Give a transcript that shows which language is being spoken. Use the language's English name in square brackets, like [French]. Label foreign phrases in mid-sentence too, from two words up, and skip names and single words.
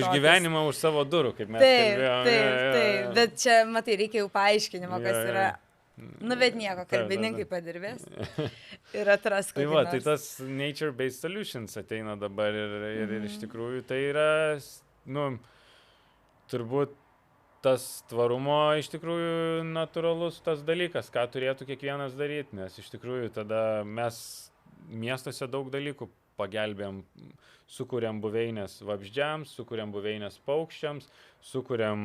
[Lithuanian] Už gyvenimą, už savo durų, kaip mes kalbėjome. Taip, bet čia, matai, reikia jau paaiškinimo, kas yra. Bet nieko, kalbininkai padirbės ir atras kokį nors. Tai tas [English] nature-based solutions [Lithuanian] ateina dabar ir iš tikrųjų tai yra, turbūt tas tvarumo iš tikrųjų natūralus tas dalykas, ką turėtų kiekvienas daryti, nes iš tikrųjų tada mes miestuose daug dalykų pagelbėjom, sukuriam buveinės vabzdžiams, sukuriam buveinės paukščiams, sukuriam,